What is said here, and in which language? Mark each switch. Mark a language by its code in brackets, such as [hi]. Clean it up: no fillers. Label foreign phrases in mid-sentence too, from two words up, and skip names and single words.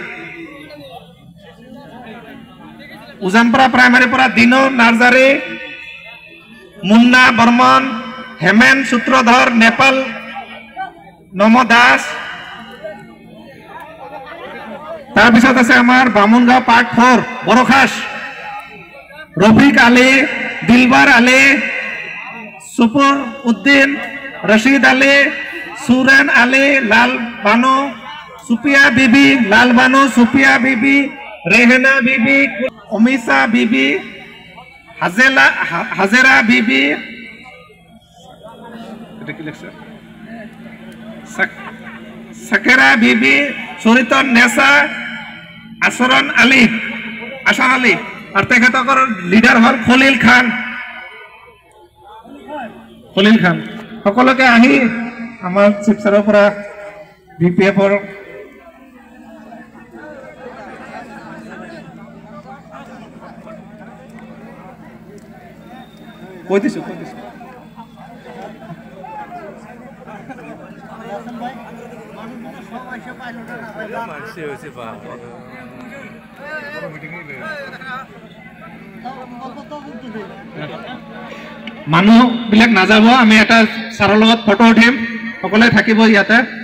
[as] উজানপাৰা প্ৰাইমাৰীৰ পৰা দিনো নাৰ্জাৰী মুন্না বর্মন হেমেন সূত্রধর নেপাল নম দাস তাৰপিছত আছে আমাৰ বামুনগাঁও পার্ট 4 বড়খাস রফিক আলী দিলবার আলী সুপুর উদ্দিন রশিদ আলী সুরেন আলী লাল বানু সুপিয়া বিবি লাল বানু সুপিয়া বিবি রেহেনা বিবি অমিশা বিবি হাজেরা বিবি সাকেরা বিবি সরিতন নেসা আসরন আলী আসান আলী আর তেখেতকৰ লিডার হল খলিল খান সকলোকে আহি আমাৰ শিৱসাগৰৰ পৰা বিপিএফৰ কৈ দিছো মানুহ বিলাক নাযাব আমি এটা ছাৰৰ লগত ফটো উঠিম সকলোৱে থাকিব ইয়াতে